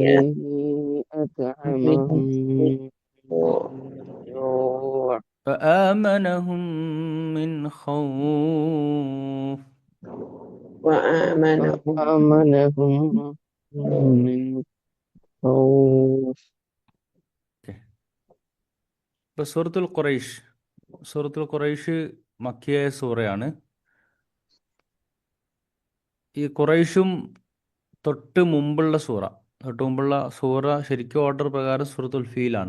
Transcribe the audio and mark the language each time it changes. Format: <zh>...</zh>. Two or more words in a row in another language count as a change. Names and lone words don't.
<ar>الذي أطعمهم أطعمهم من جوع فآمنهم من خوف. وآمنهم وآمنهم من خوف.</ar> <ml>ഇപ്പൊ സൂറത്തുൽ ഖുറൈഷ് മക്കിയായ സൂറയാണ്. ഈ ഖുറൈഷും തൊട്ട് മുമ്പുള്ള സൂറ ശരിക്കും ഓർഡർ പ്രകാരം സൂറത്തുൽ ഫീലാണ്.</ml>